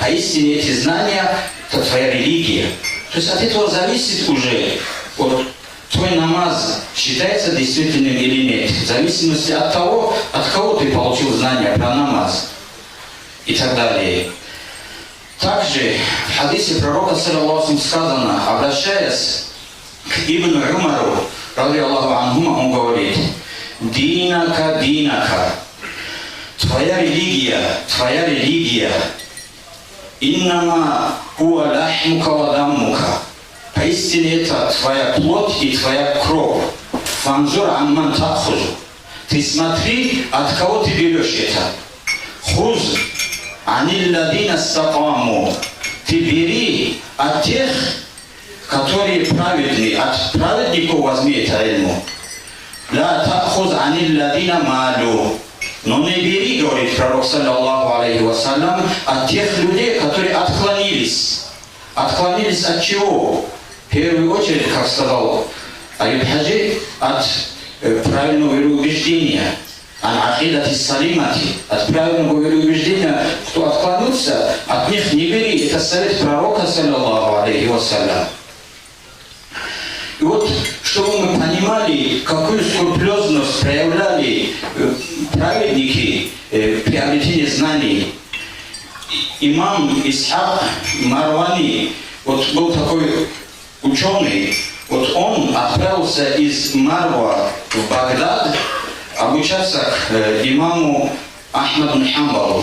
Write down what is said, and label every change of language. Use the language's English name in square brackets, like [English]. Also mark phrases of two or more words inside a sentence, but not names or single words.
[Russian] Поистине эти знания – это твоя религия. То есть от этого зависит уже, вот, твой намаз считается действительным или нет. В зависимости от того, от кого ты получил знания про намаз и так далее. Также в хадисе пророка, [Arabic] صلى الله عليه وسلم, [Russian] сказано, обращаясь к Ибн Умару, [Arabic] رضي الله عنهما, [Russian] он говорит: [Arabic] «دينك دينك, [Russian] твоя религия, [Arabic] إنما هو لحمك ودمك, [Russian] поистине это твоя плоть и твоя кровь. [Arabic] فانظر عمن تأخذ, [Russian] ты смотри, от кого ты берешь это. [Arabic] خذ عن الذين استقاموا, [Russian] ты бери от тех, которые праведны, от праведников возьми это ильму. [Arabic] لا تأخذ عن الذين مالوا, [Russian] но не бери, говорит пророк, [Arabic] صلى الله عليه وسلم, [Russian] от тех людей, которые отклонились. Отклонились от чего? В первую очередь, как сказал Аюб Хаджи, от правильного вероубеждения, от правильного вероубеждения. Кто отклонился, от них не бери. Это совет пророка, [Arabic] صلى الله عليه وسلم. [Russian] И вот, чтобы мы понимали, какую скрупулезность проявляли праведники при приобретении знаний. Имам Исхак Марвани, вот был такой ученый, вот он отправился из Марва в Багдад обучаться к имаму Ахмаду Хамбалу.